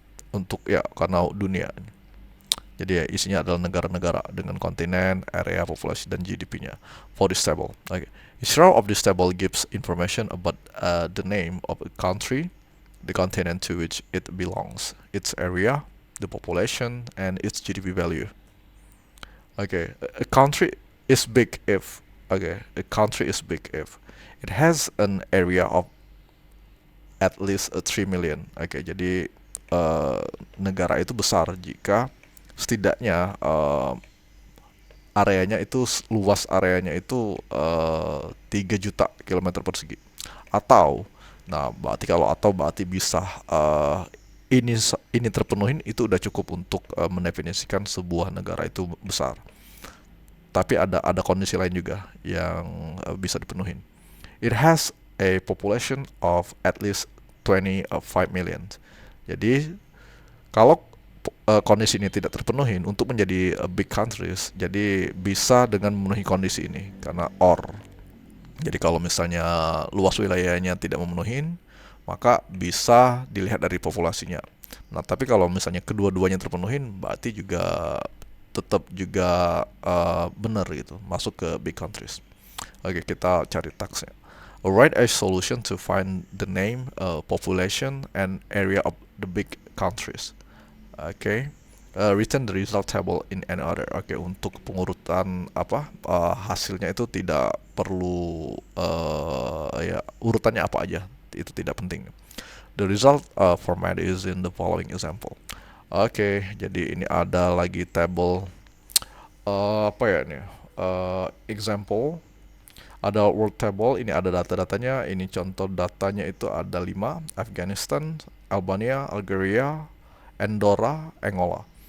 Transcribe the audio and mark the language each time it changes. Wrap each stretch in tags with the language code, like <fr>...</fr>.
<id>Untuk ya karena dunia. Jadi ya isinya adalah negara-negara dengan kontinen, area, populasi dan GDP-nya.</id> <en>For this table, okay. Each row of this table gives information about the name of a country, the continent to which it belongs, its area, the population, and its GDP value. Okay, a country is big if a country is big if it has an area of at least 3 million.</en> <id>Oke, jadi uh, negara itu besar jika setidaknya areanya itu luas areanya itu 3 juta kilometer persegi. Atau nah berarti kalau atau berarti bisa ini terpenuhin itu udah cukup untuk mendefinisikan sebuah negara itu besar. Tapi ada kondisi lain juga yang bisa dipenuhin.</id> <en>It has a population of at least 25 million.</en> <id>Jadi kalau kondisi ini tidak terpenuhi untuk menjadi</id> <en>big countries,</en> <id>jadi bisa dengan memenuhi kondisi ini karena or. Jadi kalau misalnya luas wilayahnya tidak memenuhi, maka bisa dilihat dari populasinya. Nah, tapi kalau misalnya kedua-duanya terpenuhi, berarti juga tetap juga benar gitu, masuk ke</id> <en>big countries.</en> <id>Oke, kita cari taksnya.</id> <en>Write a solution to find the name, population, and area of the big countries. Oke. Return the result table in any order.</en> <id>Oke, untuk pengurutan apa hasilnya itu tidak perlu ya urutannya apa aja. Itu tidak penting.</id> <en>The result format is in the following example.</en> <id>Oke, jadi ini ada lagi table apa ya ini? Example ada world table, ini ada data-datanya, ini contoh datanya itu ada 5, Afghanistan, Albania, Algeria, Andorra, Angola.</id>